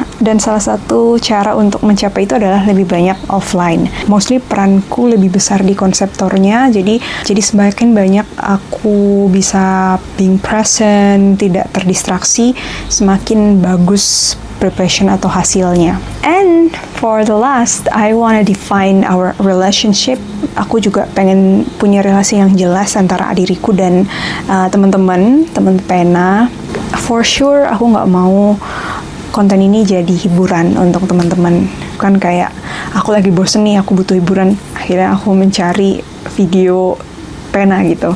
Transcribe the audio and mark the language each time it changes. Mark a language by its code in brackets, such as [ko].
[id] Dan salah satu cara untuk mencapai itu adalah lebih banyak offline. Mostly peranku lebih besar di konseptornya, jadi semakin banyak aku bisa [en] being present, [id] tidak terdistraksi, semakin bagus preparation atau hasilnya. [en] And for the last, I wanna define our relationship. [id] Aku juga pengen punya relasi yang jelas antara diriku dan teman pena. [en] For sure, [id] aku nggak mau konten ini jadi hiburan untuk teman-teman. Kan kayak aku lagi bosen nih, aku butuh hiburan, akhirnya aku mencari video pena gitu.